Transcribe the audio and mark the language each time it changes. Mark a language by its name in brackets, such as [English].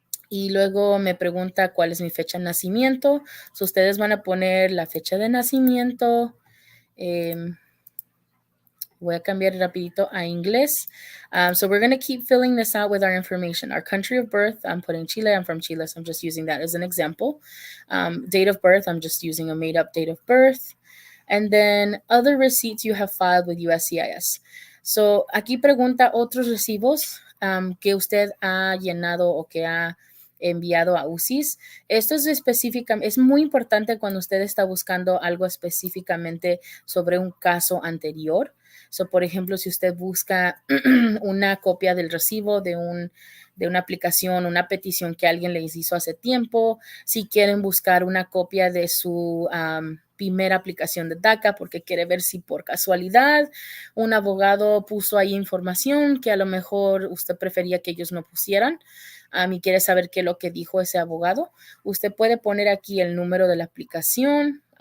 [Spanish] Y luego me pregunta cuál es mi fecha de nacimiento. So, ustedes van a poner la fecha de nacimiento. Voy a cambiar rapidito a inglés. [English] So we're going to keep filling this out with our information. Our country of birth, I'm putting Chile. I'm from Chile, so I'm just using that as an example. Date of birth, I'm just using a made-up date of birth. And then other receipts you have filed with USCIS. [Spanish] So aquí pregunta otros recibos que usted ha llenado o que ha enviado a USCIS. Esto es es muy importante cuando usted está buscando algo específicamente sobre un caso anterior. So, por ejemplo, si usted busca una copia del recibo de una aplicación, una petición que alguien les hizo hace tiempo, si quieren buscar una copia de su primera aplicación de DACA porque quiere ver si por casualidad un abogado puso ahí información que a lo mejor usted prefería que ellos no pusieran y quiere saber qué es lo que dijo ese abogado, usted puede poner aquí el número de la aplicación.